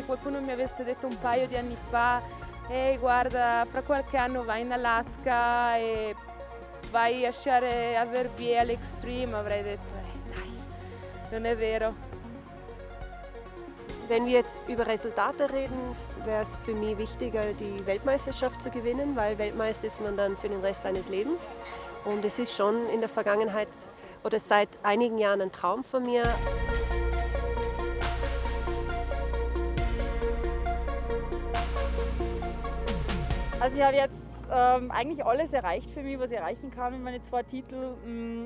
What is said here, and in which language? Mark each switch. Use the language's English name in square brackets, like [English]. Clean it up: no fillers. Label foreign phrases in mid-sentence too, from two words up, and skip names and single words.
[Italian] qualcuno mi avesse detto un paio di anni fa ehi guarda fra qualche anno vai in Alaska e vai a sciare a Verbier all'Xtreme, avrei detto dai, non è vero. [German] Wenn wir jetzt über Resultate reden, wäre es für mich wichtiger, die Weltmeisterschaft zu gewinnen, weil Weltmeister ist man dann für den Rest seines Lebens. Und es ist schon in der Vergangenheit oder seit einigen Jahren ein Traum von mir. Also ich habe jetzt eigentlich alles erreicht für mich, was ich erreichen kann mit meinen 2 Titeln.